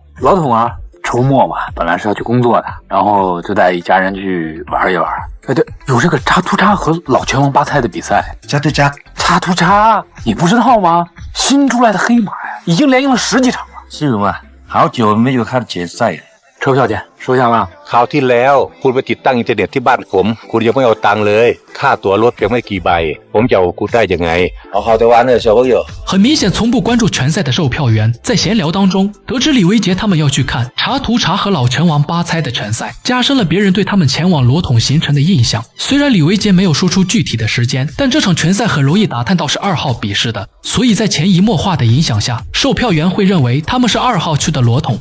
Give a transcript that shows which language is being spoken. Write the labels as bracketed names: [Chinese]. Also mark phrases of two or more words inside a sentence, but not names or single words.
[Chinese] 老桶啊，周末嘛，本来是要去工作的，然后就带一家人去玩一玩。哎，对，有这个查图查和老拳王巴猜的比赛。查图查，你不知道吗？新出来的黑马呀，已经连赢了10几场了。是吗？好久没有看决赛了。车票钱收下了。 [Thai] คราวที่แล้วคุณไปติดตั้งอินเทอร์เน็ตที่บ้านผมคุณยังไม่เอาตังค์เลยค่าตั๋วรถเพียงไม่กี่ใบผมจะเอาคุณได้ยังไง [Chinese] 好好的玩的小朋友。很明显，从不关注拳赛的售票员在闲聊当中得知李维杰他们要去看查图查和老拳王巴猜的拳赛，加深了别人对他们前往罗桶形成的印象。虽然李维杰没有说出具体的时间，但这场拳赛很容易打探到是2号比试的，所以在潜移默化的影响下，售票员会认为他们是2号去的罗桶。